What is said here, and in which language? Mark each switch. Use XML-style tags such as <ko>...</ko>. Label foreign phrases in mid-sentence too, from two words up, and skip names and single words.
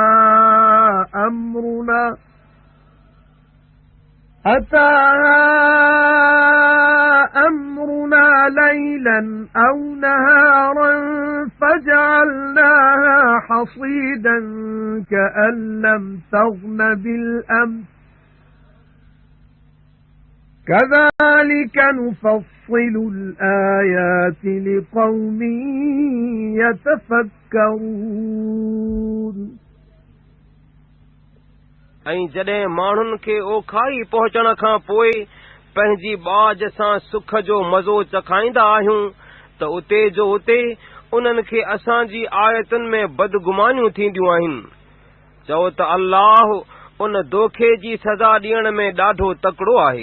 <ar>أمرنا ليلا أو نهارا فجعلناها حصيدا كأن لم تغن بالأمس كذلك نفصل الآيات لقوم يتفكرون</ar> <sd>ऐं जॾहिं माण्हुनि खे ओखाई पहुचण खां पोइ पंहिंजी बाज सां सुख जो मज़ो चखाईंदा आहियूं त उते जो उते उन्हनि खे असांजी आयतुनि में बदगुमानियूं थींदियूं आहिनि। चओ त अल्लाह उन दोखे जी सज़ा ॾियण में ॾाढो तकड़ो आहे।</sd>